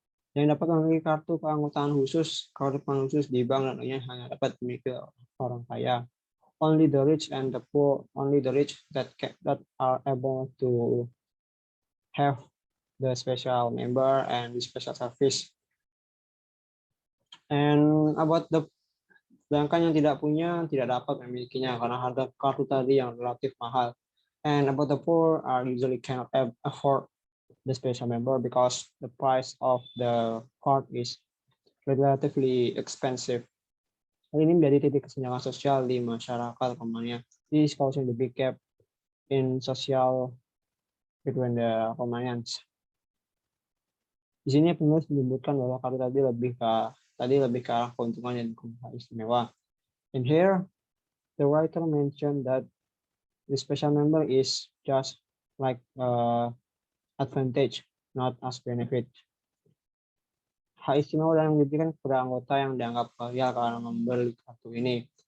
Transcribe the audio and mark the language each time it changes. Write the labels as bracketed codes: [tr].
[id] Yang dapat memiliki kartu keanggotaan khusus di bank dan lainnya hanya dapat dimiliki orang kaya. [en] Only the rich and the poor, only the rich that are able to have the special member and the special service. [id] And about the sedangkan yang tidak punya tidak dapat memilikinya karena harga kartu tadi yang relatif mahal. [en] And about the poor are usually cannot afford the special member because the price of the card is relatively expensive. Hal ini menjadi titik kesenjangan sosial di masyarakat Romania. This is causing the big gap in social between the Romanians. [id] Di sini penulis menyebutkan bahwa kartu tadi lebih ke arah keuntungan dan keuntungan istimewa. [en] And here, the writer mentioned that the special member is just like advantage, not as benefit. [id] Hak istimewa yang diberikan kepada anggota yang dianggap kaya karena membeli kartu ini.